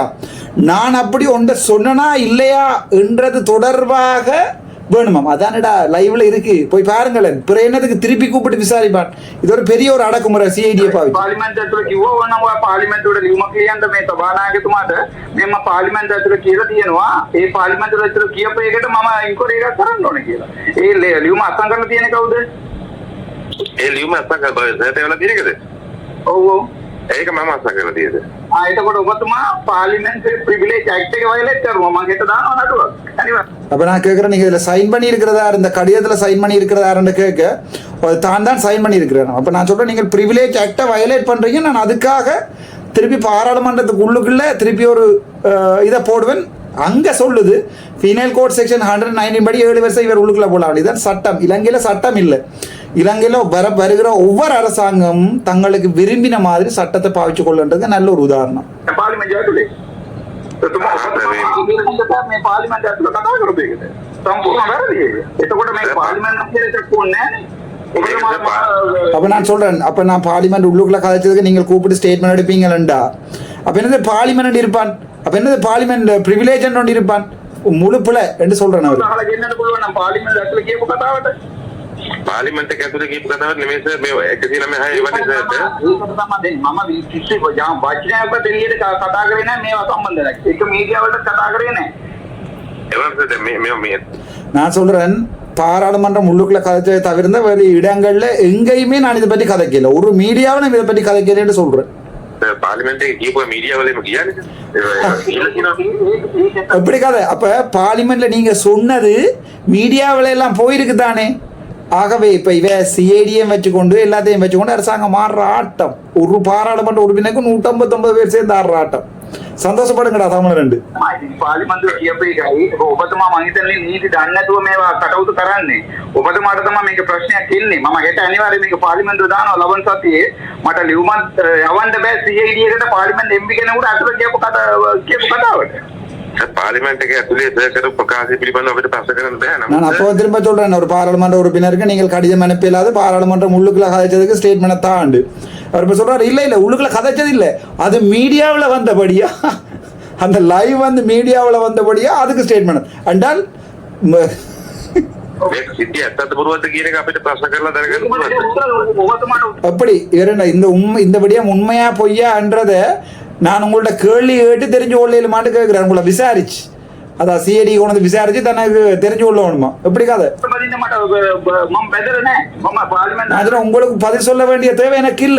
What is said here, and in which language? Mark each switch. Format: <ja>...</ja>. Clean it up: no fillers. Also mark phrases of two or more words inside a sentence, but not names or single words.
<ta>நான் அப்படி ஒன்றை சொன்னா இல்லையா என்றது தொடர்பாக வேணுமாம். அதானடா லைவ்ல இருக்கு போய் பாருங்களேன். பிற என்னதுக்கு திருப்பி கூப்பிட்டு விசாரிப்பான். இது ஒரு பெரிய ஒரு அடக்குமுறை சிஐடியை பாவி.</ta> <si>පාර්ලිමේන්තු ඇතුලේ කිව්වා නම් ඔය පාර්ලිමේන්තුවට ලියුමක් ලියන්න මේ සභානායකතුමාට මෙන්න පාර්ලිමේන්තු ඇතුලේ කියලා තියෙනවා. ඒ පාර්ලිමේන්තු ඇතුලේ කියපු එකට මම ඉන්ක්වයරි එකක් කරන්න ඕනේ කියලා. ඒ ලියුම අත්සන් කරලා තියෙන්නේ කවුද? ඒ ලියුම අත්සන් කරලා තියෙන්නේ නැතේ වෙලා තියෙන්නේ. ඔව් ඔව් ඒක මම අත්සන් කරලා තියෙන්නේ. එතකොට ඔබතුමා පාර්ලිමේන්තුවේ</si> <en>privilege act</en> <si>එක වයලේට් කරනවා මම හෙට දානවා නඩුවක් අනිවාර්යයෙන්</si> <ta>அப்ப நான் கேட்குறேன் நீங்க இதுல சைன் பண்ணி இருக்கிறதா இந்த கடிதத்துல சைன் பண்ணி இருக்கிறதாருன்னு கேட்க தான் சைன் பண்ணி இருக்கிறேன். அப்ப நான் சொல்றேன் நீங்கள்</ta> <en>privilege act</en> <ta>வயலேட் பண்றீங்க, நான் அதுக்காக திருப்பி பாராளுமன்றத்துக்கு உள்ளுக்குள்ள திருப்பி ஒரு இதை போடுவேன். அங்க சொல்லுது</ta> <en>penal code section 119</en> <ta>படி 7 வருஷம் இவர் உள்ளுக்குள்ள போடலாம். இதுதான் சட்டம். இலங்கையில சட்டம் இல்லை. இலங்கையில வருகிற ஒவ்வொரு அரசாங்கமும் தங்களுக்கு விரும்பின மாதிரி சட்டத்தை பாவிச்சு கொள்ளுன்றது நல்ல ஒரு உதாரணம்.</ta> <si>පාර්ලිමේන්තු ඇතුලේ මේ පාර්ලිමේන්තු ඇතුලේ කතා කරපු එකද සම්පූර්ණ වැරදි ඒක. එතකොට මේ පාර්ලිමේන්තු කියලා එකක් ඕනේ නැහැ.</si> <ta>அப்ப நான் சொல்றேன், அப்ப நான் பார்லிமெண்ட் உள்ளுக்குள்ள கதைச்சதுக்கு நீங்கள் கூப்பிட்டு ஸ்டேட்மெண்ட் எடுப்பீங்களா? அப்ப என்னது பார்லிமெண்ட் இருப்பான், அப்ப என்னது</ta> <en>parliament privilege</en> <ta>ஒன்று இருப்பான் முழுப்புல என்று சொல்றேன். அவர்</ta> <si>අහලා ගෙන්නන්න පුළුවන් නම් පාර්ලිමේන්තු ඇතුලේ කියපු කතාවට පාර්ලිමේන්තු එක ඇතුලේ කියපු කතාවක් නෙමෙයි සර්. මේ 196 එවනේ සර්. ඒක තමයි දෙන්නේ. මම කිසි වචනයක්වත් එළියට කතා කරේ නැහැ මේවා සම්බන්ධ නැහැ. ඒක මීඩියා වලට කතා කරේ නැහැ. එවනේ සර් මේ</si> <ta>நான் சொல்றேன், பாராளுமன்றம் உள்ளுக்குள்ள கதைச்சதை தவிர்த்த வேறு இடங்கள்ல எங்கேயுமே நான் இதை பற்றி கதைக்கல. ஒரு மீடியாவை நான் இதை பற்றி கதைக்கலன்னு சொல்றேன்.</ta> <si>පාර්ලිමේන්තු එකේ කියපුවා මීඩියා වලම කියන්නේ</si> <ta>எப்படி கதை? அப்ப பார்லிமெண்ட்ல நீங்க சொன்னது மீடியாவில எல்லாம் போயிருக்கு தானே. ஆகவே இப்ப இவ சிஐடியும் வச்சுக்கொண்டு எல்லாத்தையும் வச்சுக்கொண்டு அரசாங்கம் ஆடுற ஆட்டம், ஒரு பாராளுமன்ற உறுப்பினருக்கு 159 பேர் சேர்ந்து ஆடுற ஆட்டம்.</ta> <si>සන්තෝෂපඩකට තමලරට පාලිමන්තුව කියපු එකයි ඔබතුමා මම හිතන්නේ නීති දන්නේ නැතුව මේවා කටයුතු කරන්නේ. ඔබතුමාට තමයි මේක ප්‍රශ්නයක් ඉන්නේ. මම හෙට අනිවාර්යයෙන් මේක පාර්ලිමේන්තුව දානවා ලබන සතියේ. මට ලියුමක් යවන්න බෑ CID එකට පාර්ලිමේන්තු MP කෙනෙකුට අතුල කියපු කතාවට. பார்லிமெண்ட் ඇතුලේ කරපු ප්‍රකාශය පිළිබඳව අපිට ප්‍රශ්න කරන්න බෑ.</si> <ta>நான் அப்போ திரும்ப சொல்றேன், ஒரு பாராளுமன்ற உறுப்பினருக்கு நீங்கள் கடிதம் அனுப்பியலாது பாராளுமன்றம் உள்ளுக்குள்ள கதைச்சதுக்கு ஸ்டேட்மெண்ட் தாண்டு. அவர் இப்போ சொல்றாரு இல்ல இல்ல உள்ளுக்குள்ள கதைச்சது இல்லை, அது மீடியாவில் வந்தபடியா, அந்த லைவ் வந்து மீடியாவில் வந்தபடியா அதுக்கு ஸ்டேட்மெண்ட் அண்டால்</ta> <si>සිද්ධිය ඇත්තද පුරවද්ද කියන එක අපිට ප්‍රශ්න කරලා දැනගන්න පුළුවන්.</si> <ta>அப்படி இந்த விடயம் உண்மையா பொய்யான்றதை நான் உங்கள்ட்ட கேள்வி கேட்டு தெரிஞ்சு கொள்ளையில மாட்டு கேட்கிறேன். உங்களை விசாரிச்சு அதான் சிஐடி கொண்டு விசாரிச்சு தனக்கு தெரிஞ்சு கொள்ள வேணுமா? எப்படி கதை? அதுல உங்களுக்கு பதில் சொல்ல வேண்டிய தேவை எனக்கு இல்லை.</ta>